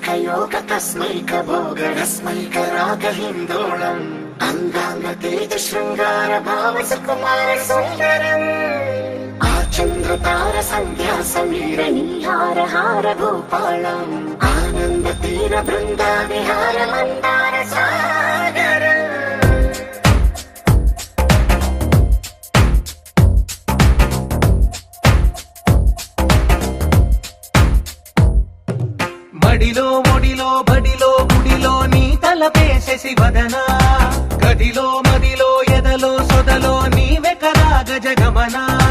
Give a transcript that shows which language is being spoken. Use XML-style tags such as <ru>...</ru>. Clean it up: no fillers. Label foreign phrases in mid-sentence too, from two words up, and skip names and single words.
<sa>योग तस्मैक भोगरस्मैक रागहिन्दोळम् अङ्गाङ्ग तेज शृङ्गार भाव सुकुमार सुन्दरम् आचन्द्रतार सन्ध्या समीर नीहार हार भूपालम् आनन्द तीर बृन्दा विहार मन्दार सागर</sa> <te>మడిలో ఒడిలో బడిలో గుడిలో నీ తలపేసేసి వదనా గదిలో మదిలో ఎదలో సొదలో నీవే కదా గజగమనా</te>